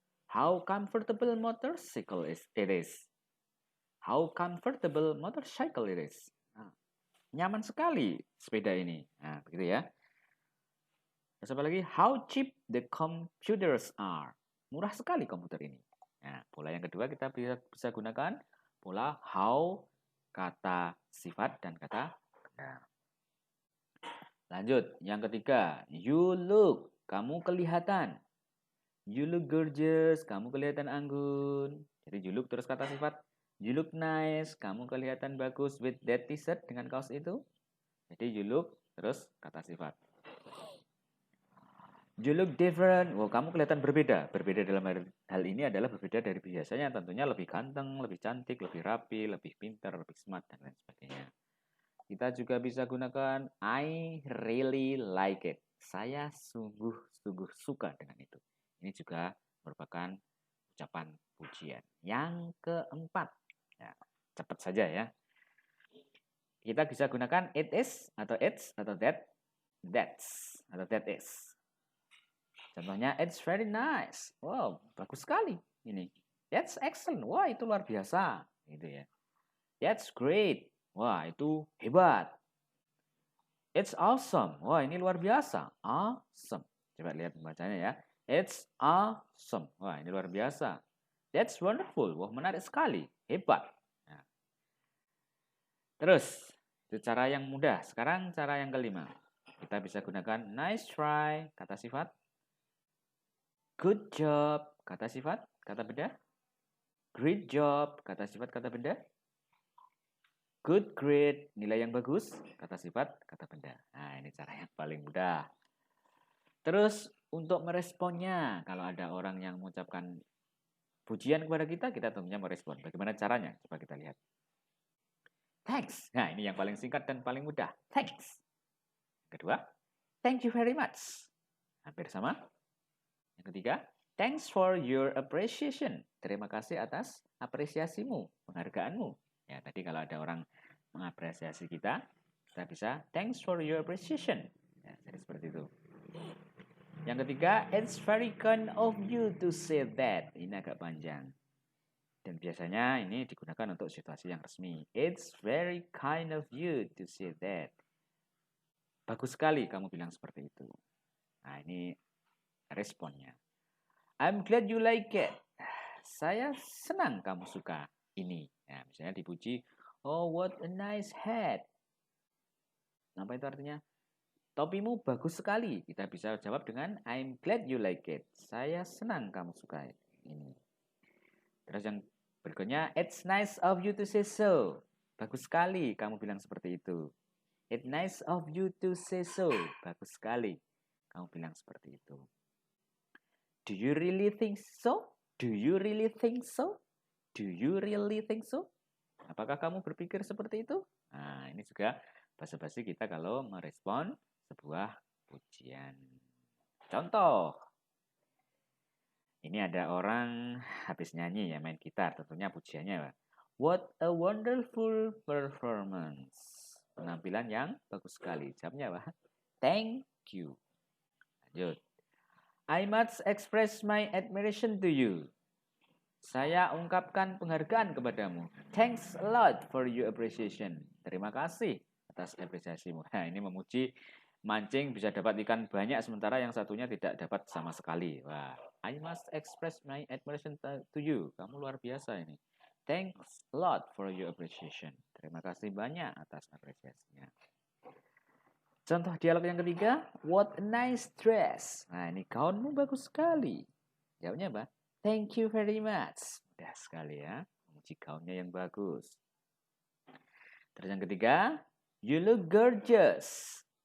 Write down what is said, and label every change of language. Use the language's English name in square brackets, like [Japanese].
[English] How comfortable motorcycle it is. How comfortable motorcycle it is. [Indonesian] Nah, nyaman sekali sepeda ini. Nah, begitu ya. Terus apa lagi? [English] How cheap the computers are. [Indonesian] Murah sekali komputer ini. Nah, pola yang kedua kita bisa gunakan pola how kata sifat dan kata benda. Lanjut, yang ketiga, you look, kamu kelihatan. [English] You look gorgeous, [Indonesian] kamu kelihatan anggun. Jadi you look terus kata sifat. [English] You look nice, [Indonesian] kamu kelihatan bagus [English] with that t-shirt [Indonesian] dengan kaos itu. Jadi you look terus kata sifat. [English] You look different. [Indonesian] Wow, kamu kelihatan berbeda. Berbeda dalam hal ini adalah berbeda dari biasanya. Tentunya lebih ganteng, lebih cantik, lebih rapi, lebih pintar, lebih smart, dan lain sebagainya. Kita juga bisa gunakan [English] I really like it. [Indonesian] Saya sungguh-sungguh suka dengan itu. Ini juga merupakan ucapan pujian. Yang keempat. Ya, cepat saja ya. Kita bisa gunakan it is, atau it's, atau that's, atau that is. [English] Contohnya, it's very nice. [Indonesian] Wow, bagus sekali ini. [English] That's excellent. [Indonesian] Wah, itu luar biasa. Gitu ya. [English] That's great. [Indonesian] Wah, itu hebat. [English] It's awesome. [Indonesian] Wah, ini luar biasa. Awesome. Coba lihat pembacanya ya. [English] It's awesome. [Indonesian] Wah, ini luar biasa. [English] That's wonderful. [Indonesian] Wah, menarik sekali. Hebat. Nah. Terus, itu cara yang mudah. Sekarang cara yang kelima. Kita bisa gunakan nice try, kata sifat. Good job, kata sifat, kata benda. Great job, kata sifat, kata benda. Good grade, nilai yang bagus, kata sifat, kata benda. Nah, ini cara yang paling mudah. Terus, untuk meresponnya, kalau ada orang yang mengucapkan pujian kepada kita, kita tentunya merespon. Bagaimana caranya? Coba kita lihat. Thanks. Nah, ini yang paling singkat dan paling mudah. [English] Thanks. [Indonesian] Kedua, [English] thank you very much. [Indonesian] Hampir sama. Yang ketiga, [English] thanks for your appreciation. [Indonesian] Terima kasih atas apresiasimu, penghargaanmu. Ya, tadi kalau ada orang mengapresiasi kita bisa [English] thanks for your appreciation. [Indonesian] Ya, jadi seperti itu. [English] Yang ketiga, it's very kind of you to say that. [Indonesian] Ini agak panjang. Dan biasanya ini digunakan untuk situasi yang resmi. [English] It's very kind of you to say that. [Indonesian] Bagus sekali kamu bilang seperti itu. Nah, ini responnya. [English] I'm glad you like it. [Indonesian] Saya senang kamu suka ini. Ya, misalnya dipuji, [English] Oh, what a nice hat. Apa itu artinya? [Indonesian] Topimu bagus sekali. Kita bisa jawab dengan [English] I'm glad you like it. [Indonesian] Saya senang kamu suka ini. Terus yang berikutnya, [English] it's nice of you to say so. [Indonesian] Bagus sekali kamu bilang seperti itu. [English] It's nice of you to say so. [Indonesian] Bagus sekali kamu bilang seperti itu. [English] Do you really think so? Do you really think so? Do you really think so? [Indonesian] Apakah kamu berpikir seperti itu? Nah, ini juga basa-basi kita kalau merespon sebuah pujian. Contoh, ini ada orang habis nyanyi ya, main gitar, tentunya pujiannya. [English] What a wonderful performance. [Indonesian] Penampilan yang bagus sekali. Jawabnya apa? [English] Thank you. [Indonesian] Lanjut. [English] I must express my admiration to you. [Indonesian] Saya ungkapkan penghargaan kepadamu. [English] Thanks a lot for your appreciation. [Indonesian] Terima kasih atas apresiasimu. Nah, ini memuji mancing bisa dapat ikan banyak sementara yang satunya tidak dapat sama sekali. [English] Wah, I must express my admiration to you. [Indonesian] Kamu luar biasa ini. [English] Thanks a lot for your appreciation. [Indonesian] Terima kasih banyak atas apresiasinya. Contoh dialog yang ketiga, [English] what a nice dress. [Indonesian] Nah, ini gaunmu bagus sekali. Jawabnya apa? [English] Thank you very much. [Indonesian] Mudah sekali ya, memuji gaunnya yang bagus. Terus yang ketiga, [English] you look gorgeous.